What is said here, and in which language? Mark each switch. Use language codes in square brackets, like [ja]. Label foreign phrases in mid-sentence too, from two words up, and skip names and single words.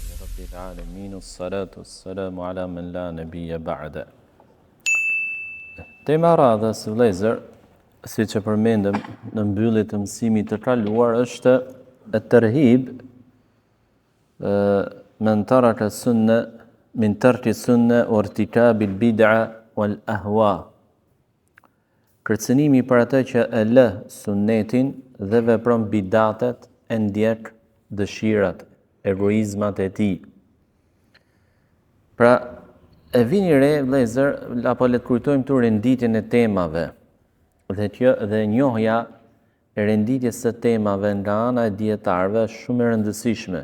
[ar] رب العالمين والصلاة والسلام على من لا نبي بعده. [sq] Tema radhës vëllezër, siç e përmendëm në mbyllje të mësimit të kaluar, është [ar] الترهيب من ترك السنة من ترك السنة وارتكاب البدعة والأهواء. [sq] Kërcënimi për atë që e lë sunnetin dhe vepron bidatet e ndjek dëshirat, egoizmat e tij. Pra, e vini re, vëllezër, apo le të kujtojmë tu renditjen e temave dhe njohja e renditjes së temave nga ana e dietarëve është shumë e rëndësishme.